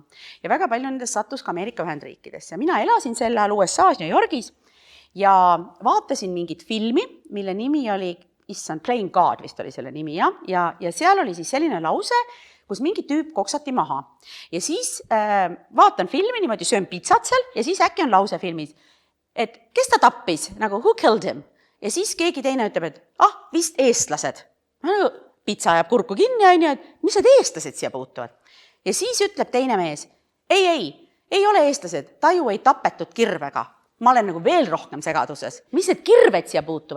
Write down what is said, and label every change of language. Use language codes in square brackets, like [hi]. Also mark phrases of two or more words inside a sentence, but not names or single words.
[et] Ja väga palju nendest sattus ka Ameerika Ühendriikidesse. Mina elasin sel ajal USA-s New Yorgis ja vaatasin mingit filmi, mille nimi oli, Playing God vist oli selle nimi, ja seal oli siis selline lause, kus mingi tüüp koksati maha. Ja siis vaatan filmi, niimoodi söön pitsat seal ja siis äkki on lause filmis, et kes ta tappis, nagu [en] who killed him? [et] Ja siis keegi teine ütleb, et vist eestlased. Pitsa ajab kurku kinni, et mis need eestlased siia puutuvad? Ja siis ütleb teine mees, ei ole eestlased, ta ju ei tapetud kirvega. Ma olen nagu veel rohkem segaduses. Mis need kirved siia puutuvad?